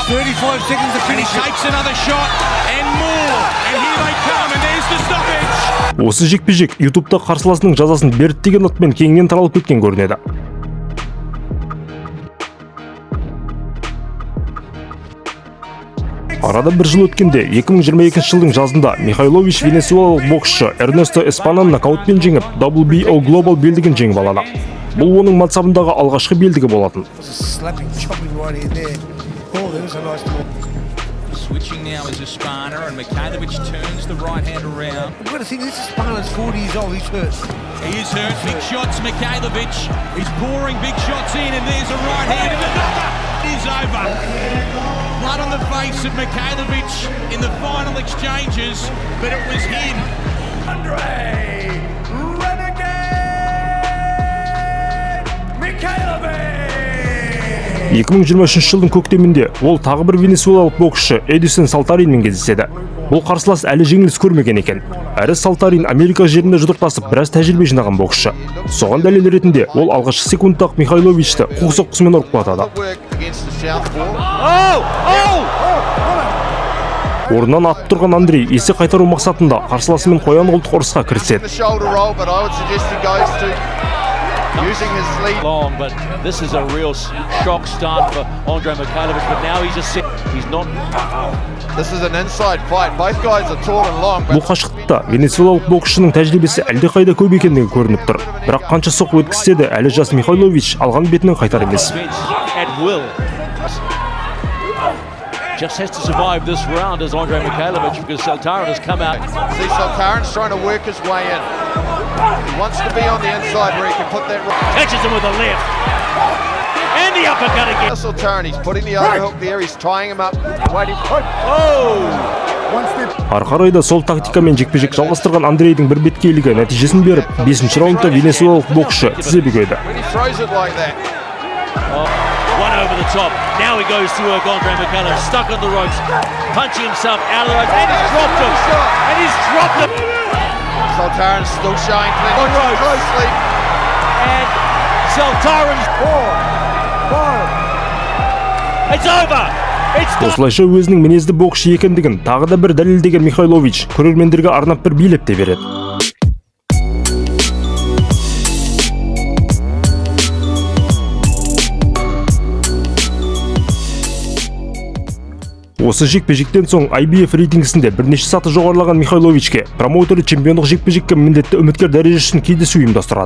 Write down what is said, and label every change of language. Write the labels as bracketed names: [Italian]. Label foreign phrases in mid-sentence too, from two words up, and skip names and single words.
[English] 35 seconds to finish. He takes another shot and more. And here they come and there's the stoppage. [Kazakh] Осы жекпе-жек YouTube'да қарсыласының жазасын берді деген атпен кеңінен таралып кеткен көрінеді. Арада бір жыл өткенде 2022 жылдың жазында Михайлович венесуэлалық боксшы Эрнесто Эспананы нокаутпен жеңіп, WBO Global белдігін жеңіп алады. Бұл оның мансабындағы алғашқы белдігі болатын. [English] Switching now is Espana and Mikhailovic turns the right hand around. I've got to think this Espana's 40 years old, he's hurt. He is hurt, big shots Mikhailovic. He's pouring big shots in and there's a right hand and another is over. Blood on the face of Mikhailovic in the final exchanges, but it was him. Andre Renegade Mikhailovic! [Kazakh] 2023 жылдың көктемінде ол тағы бір венесуэлалық боксшы Эдисон Салтаринмен кездеседі. Бұл қарсылас әлі жеңіліс көрмеген екен. Әрі Салтарин Америка жерінде жұдырықтасып біраз тәжірибе жинаған боксшы. Соған дәлел ретінде ол алғашқы секундтақ Михайловичті хук соққысымен ұрып құлатады. Орнынан атып тұрған Андрей есе қайтару мақсатында қарсыласымен қоян қолтық ұрысқа кіріседі. [English] Using his lead long, but this is a real shock start for Andre Mikhailovic, but now he's not. This is an inside fight. Both guys are tall and long. [Kazakh] Бұл қашықтықта венесуэлалық боксшының тәжірибесі әлдеқайда көп екендігі көрініп тұр. Бірақ қанша соққы өткізсе де әлі жас Михайлович алған бетінен қайтар емес. [English] Just has to survive this round as Andre Mikhailovic because Saltarin has come out. See Saltarin's trying to work his way in. He wants to be on the inside where he can put that right. Catches him with the left. And the uppercut again. Saltarin, he's putting the overhook there. He's tying him up. Waiting. [Kazakh] Ары қарай да сол тактикамен жекпе-жек жалғастырған Андрейдің бір беткейлігі нәтижесін беріп, 5-ші раундта венесуэлалық боксшы тізе бүгеді. [English] One over the top. Now he goes to work. Andre Mikhailov stuck on the ropes, punching himself out of the ropes, and he's dropped him. And he's dropped him. Zoltaran's still showing On Clint ropes. closely. And Zoltaran's 4. It's over. It's done. [Kazakh] Осылайша өзінің мінезді боксшы екендігін тағы да бір дәлелдеген Михайлович көрермендерге арнап бір билет те береді. Осы жекпе-жектен соң IBF рейтингісінде бірнеше саты жоғарылаған Михайловичке промоутері чемпиондық жекпе-жекке міндетті үміткер дәрежесін кездесу ұйымдастырады.